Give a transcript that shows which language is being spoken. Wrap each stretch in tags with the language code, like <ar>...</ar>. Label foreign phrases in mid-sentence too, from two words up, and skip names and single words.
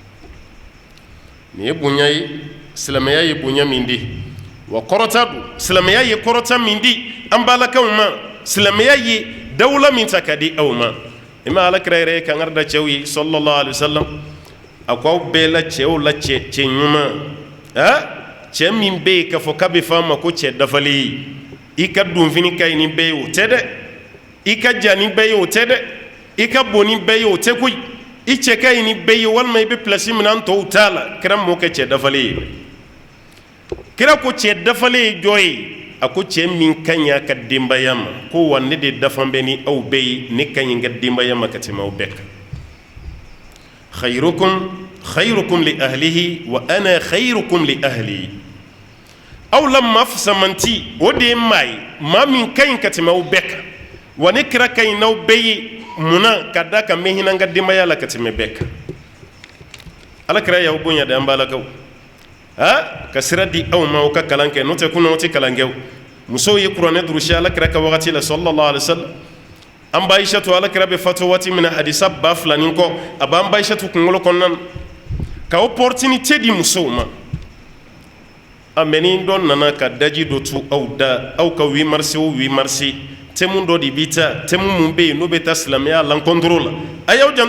<bm>nin ye bonya ye silamɛya ye bonya min di wa kɔrɔta don silamɛya ye kɔrɔta min di an balakaw ma silamɛya ye dawula min ta ka di aw ma i ma Alakira yɛrɛ ye kangari da cɛw ye</bm> <ar>صلى الله عليه وسلم</ar> <bm>a ko aw bɛɛ la cɛw la cɛ ɲuman cɛ min bɛ yen k'a fɔ k'a bɛ fɔ a ma ko cɛ dafalen ye i ka donfini ka ɲi ni bɛɛ ye o tɛ dɛ i ka jan ni bɛɛ ye o tɛ dɛ i ka bon ni bɛɛ ye o tɛ koyi i cɛ ka ɲi ni bɛɛ ye walima i bɛ place min na an tɔw t'a la kira m'o kɛ cɛ dafalen ye kira ko cɛ dafalen ye jɔn ye a ko cɛ min ka ɲi a ka denbaya ma ko wa ne de dafan bɛ ni aw bɛɛ ye ne ka ɲi n ka denbaya ma ka tɛmɛ aw bɛɛ kan</bm> <ar>خيركم لأهله وأنا خيركم لأهلي</ar> <bm>aw la maa fisamanti o de ye maa ye maa min ka ɲi ka tɛmɛ aw bɛɛ kan wa ne kira ka ɲi n'aw bɛɛ ye munna ka da ka mɛ hinɛ n ka denbaya la ka tɛmɛ bɛɛ kan Alakira y'aw bonya de an balakaw ka sira di aw ma aw ka kalan kɛ n'o tɛ kunna aw tɛ kalan kɛ musow ye kuranɛ durusi Alakira ka wagati la</bm> <ar>صلى الله عليه وسلم</ar> <bm>an ba Aishatu Alakira bɛ fatu waati min na hadisa 2000 kɔ a b'an ba Aishatu kunkolo kɔnɔna na ka opportunité di musow ma a mɛ ni dɔ nana ka daji dɔ tu aw da aw ka 8 mars o 8 mars thème dɔ de b'i ta thème mun bɛ yen n'o bɛ taa silamɛya l'encontre la a y'aw janto</bm>